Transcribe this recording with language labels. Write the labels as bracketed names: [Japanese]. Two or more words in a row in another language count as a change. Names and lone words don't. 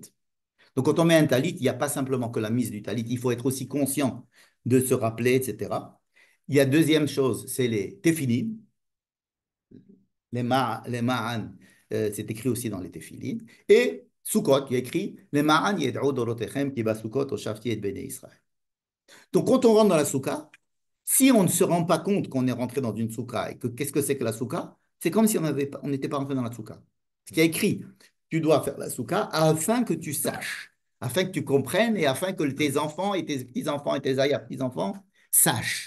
[French] Donc, quand on met un talit, il n'y a pas simplement que la mise du talit, il faut être aussi conscient de se rappeler, etc. Il y a deuxième chose, c'est les tefilin, les ma'an, c'est écrit aussi dans les tefilin. Et Sukkot, il y a écrit les [Hebrew] למען ידעו דרתיכם כי בסכות הושבתי את בני ישראל. [French] Donc, quand on rentre dans la soukha, si on ne se rend pas compte qu'on est rentré dans une soukha et que qu'est-ce que c'est que la soukha, c'est comme si on n'était pas rentré dans la soukha. Ce qui est écrit, tu dois faire la soukha afin que tu saches, afin que tu comprennes et afin que tes enfants et tes petits-enfants et tes arrière-petits-enfants sachent.